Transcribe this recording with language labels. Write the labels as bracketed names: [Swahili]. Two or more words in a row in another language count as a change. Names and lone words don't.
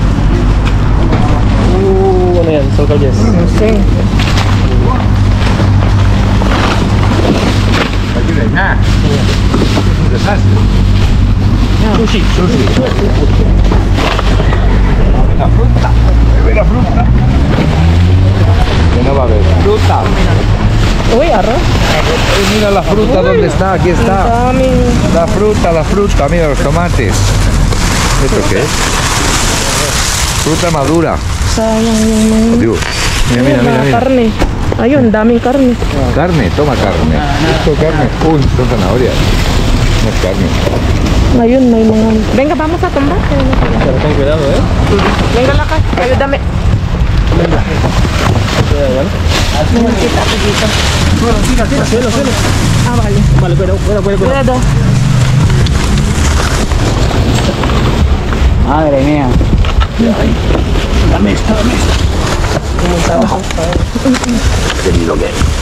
[Filipino] Ano yan? Social yes. Okay. Sushi. [Spanish] La fruta. Bebe la fruta. Que no va a haber fruta. Uy, arroz. Mira la fruta, ¿dónde está? Aquí está. La fruta, mira los tomates. ¿Esto qué es? Fruta madura. [Filipino] Sayang yung [Spanish] Digo, mira. [Filipino] karne. Ayun, daming karne. [Spanish] Carne, toma carne. Esto es carne. Uy, son zanahorias. No es carne. [Filipino] Ngayon, may mga... [Spanish] Venga, vamos a tumbar. Pero ten cuidado, Venga, [Filipino] lakad. Ayúdame. Nakikita ako dito. [Spanish] Suelo. Ah, vale. Vale, cuidado. Cuidado. Madre mía. Dame esta. Querido que.